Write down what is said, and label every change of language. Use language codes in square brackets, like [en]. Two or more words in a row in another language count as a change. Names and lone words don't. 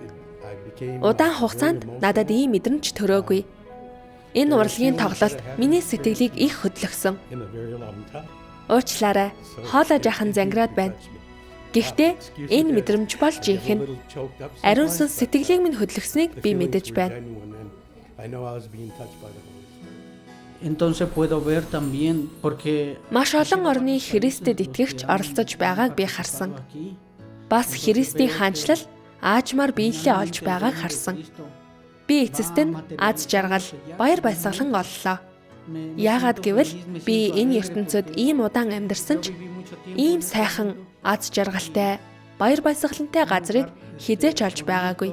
[mn] Удаан хугацаанд надад ийм мэдрэмж төрөөгүй. Энэ урлагийн тоглолт миний сэтгэлийг их хөдлөсөн. Уучлаарай. Хоолой жаахан зангираад байна. Гэхдээ энэ мэдрэмж бол жинхэнэ. Ариун сүнс сэтгэлийг минь хөдлөснийг би мэдэж байна. [es] Entonces puedo ver también porque [mn] Маш олон орны Христэд итгэгч оролцож байгааг би харсан. Бас Христийн хаанчлал аажмаар биелэлээ олж байгааг харсан. Би эцэст нь аз жаргал, баяр баясгалан оллоо. Яагаад гэвэл би энэ ертөнцид ийм удаан амьдарсан ч ийм сайхан аз жаргалтай, баяр баясгалантай газрыг хизээч олж байгаагүй.